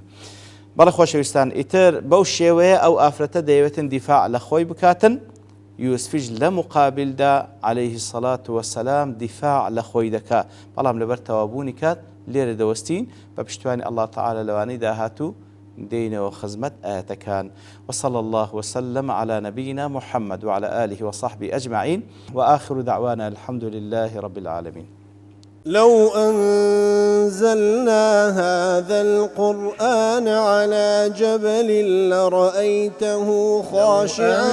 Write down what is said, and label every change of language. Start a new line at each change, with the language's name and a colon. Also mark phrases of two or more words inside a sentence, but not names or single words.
Central Kurdish: بەڵێ خۆشەویستان، ئیتر بەو شێوەیە ئەو ئافرەتە دەیەوێتن دیفاع لە خۆی بکاتن، یوسفیش لە مقابلدا
Arabic: عەلەیهی السەڵات وەسەلام
Central Kurdish: دیفاع لە خۆی دەکات، بەڵام لەبەر تەوابوونی کات لێرە دەوەستین بە پشتیوانی
Arabic: ئەڵڵا تەعالە
Central Kurdish: لەوانەی داهاتوو دێنەوە خزمەت ئاەتەکان.
Arabic: وصلى الله وسلم على نبينا محمد وعلى آله وصحبه أجمعين وآخر دعوانا الحمد لله رب العالمين. لو أنزلنا هذا القرآن على جبل لرأيته خاشعا